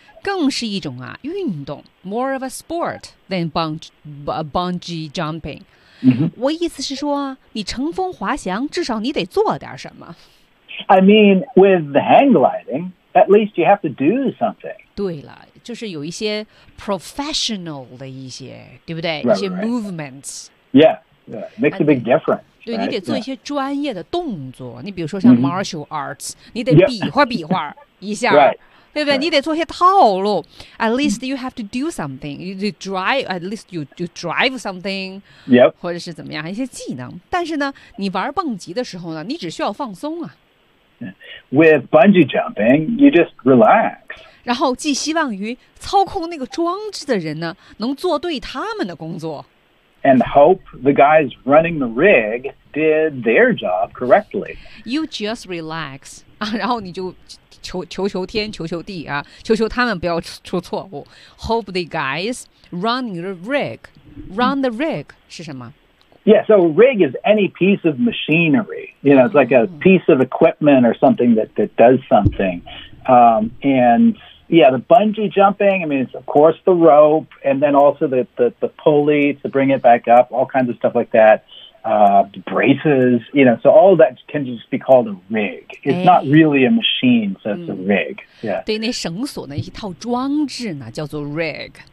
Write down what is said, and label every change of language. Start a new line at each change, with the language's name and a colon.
Chinese: 更是一种啊运动
English: ,more of a sport than bungee jumping. Mm-hmm.
Chinese: 我意思是说，你乘风滑翔，至少你得做点什么。
English: I mean, with the hang gliding, at least you have to do something.
Chinese: 对了，就是有一些 professional 的一些，对不对？
English: Right,
Chinese: 一些 movements.
English: Right. Yeah, yeah, makes a big difference.
Chinese: 对、
English: right?
Chinese: 你得做一些专业的动作。 Yeah. 你比如说像 martial arts,、
English: mm-hmm.
Chinese: 你得比划比划一下。
English: right.
Chinese: 对不对？你得做些套路。
English: At least you have to do something. You drive. At least you drive something. Yep.
Chinese: 或者是怎么样？一些技能。但是呢，你玩蹦极的时候呢，你只需要放松啊。
English: With bungee jumping, you just relax.
Chinese: 然后寄希望于操控那个装置的人呢，能做对他们的工作。
English: And hope the guys running the rig did their job correctly. You just relax.
Chinese: 啊、然后你就求天求求地啊，求求他们不要出错误。
English: Hope the guys run the rig
Chinese: 是什么
English: ？Yeah, so rig is any piece of machinery. You know, it's like a piece of equipment or something that does something. And yeah, the bungee jumping. I mean, it's of course the rope, and then also the pulley to bring it back up. All kinds of stuff like that. Braces, you know, so all that can just be called a rig. It's、
Chinese: 哎、
English: not really a machine, so it's a rig.、Yeah.
Chinese: 对，那绳索呢，一套装置呢，叫做 rig.、